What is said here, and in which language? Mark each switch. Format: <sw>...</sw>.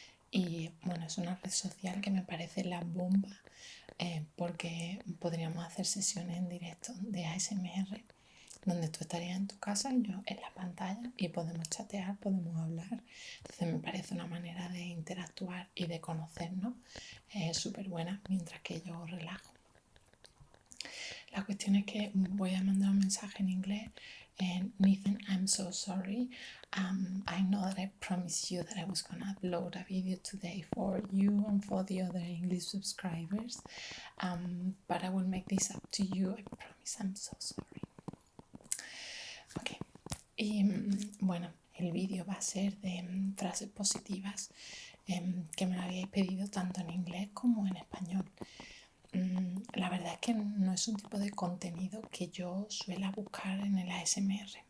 <es>Y bueno, es una red social que me parece la bomba, porque podríamos hacer sesiones en directo de ASMR donde tú estarías en tu casa y yo en la pantalla y podemos chatear, podemos hablar. Entonces me parece una manera de interactuar y de conocernos súper buena mientras que yo relajo. La cuestión es que voy a mandar un mensaje en inglés.</es> <en>Nathan, I'm so sorry. I know that I promised you that I was gonna upload a video today for you and for the other English subscribers, but I will make this up to you. I promise. I'm so sorry.</en> <es>Ok, y bueno, el vídeo va a ser de frases positivas que me lo habíais pedido tanto en inglés como en español. La verdad es que no es un tipo de contenido que yo suela buscar en el ASMR.</es>